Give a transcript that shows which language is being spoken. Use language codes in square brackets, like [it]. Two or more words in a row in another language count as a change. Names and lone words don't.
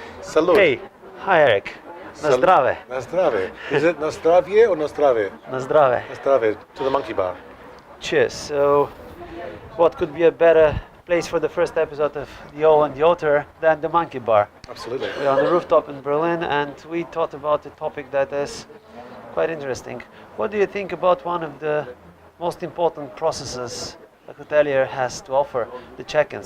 [en] Salud. Hey, hi Eric. [bg] На здраве. На здраве. [en] Is it [sk] na zdravie [en] or [bg] на здраве? На здраве. На здраве, [en] to the monkey bar. Cheers. So, what could be a better place for the first episode of The O and the Otter than the Monkey Bar? Absolutely. We're on the rooftop in Berlin and we thought about a topic that is quite interesting. What do you think about one of the most important processes a hotelier has to offer, the check-in?